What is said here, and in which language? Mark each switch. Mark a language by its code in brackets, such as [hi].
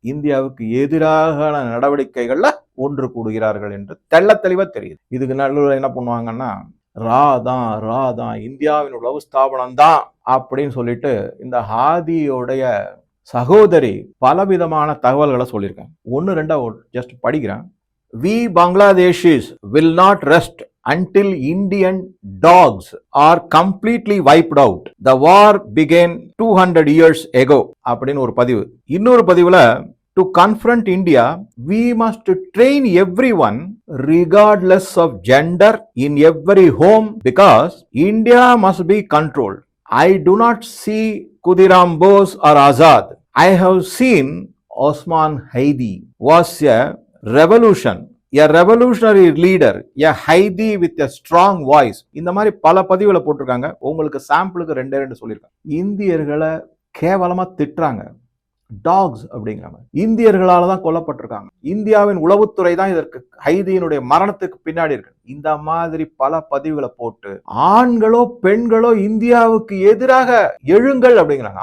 [ta] இந்தியாவுக்கு எதிராக நடவடிக்கைகள்ல ஒன்று கூடுகிறார்கள் என்று தெள்ள தெளிவா தெரியுது. இதுக்கு நடுவில் என்ன பண்ணுவாங்கன்னா, ராதான் இந்தியாவின் உளவு ஸ்தாபனம் தான் அப்படின்னு சொல்லிட்டு இந்த ஹாதியோடைய சகோதரி பலவிதமான தகவல்களை சொல்லியிருக்காங்க. 1-2 ஜஸ்ட் படிக்கிறேன். [en] We Bangladeshis will not rest until Indian dogs are completely wiped out. The war began 200 years ago. [ta] அப்படின்னு ஒரு பதிவு. இன்னொரு பதிவுல, [en] to confront India, we must train everyone regardless of gender in every home because India must be controlled. I do not see Khudiram Bose or Azad. I have seen Osman Haidi was a revolutionary leader, a Haidi with a strong voice. [ta] இந்த மாதிரி பல பதிவுகளை போட்டிருக்காங்க. உங்களுக்கு சாம்பிளுக்கு 2 சொல்லியிருக்காங்க. இந்தியர்களை கேவலமா திட்டுறாங்க, டாக்ஸ் அப்படிங்கிறாங்க. இந்தியர்களால தான் கொல்லப்பட்டிருக்காங்க. இந்தியாவின் உளவுத்துறை தான் இதற்கு, ஹைதியினுடைய மரணத்துக்கு பின்னாடி இருக்கு. இந்த மாதிரி பல பதிவுகளை போட்டு ஆண்களோ பெண்களோ இந்தியாவுக்கு எதிராக எழுங்கள் அப்படிங்கிறாங்க.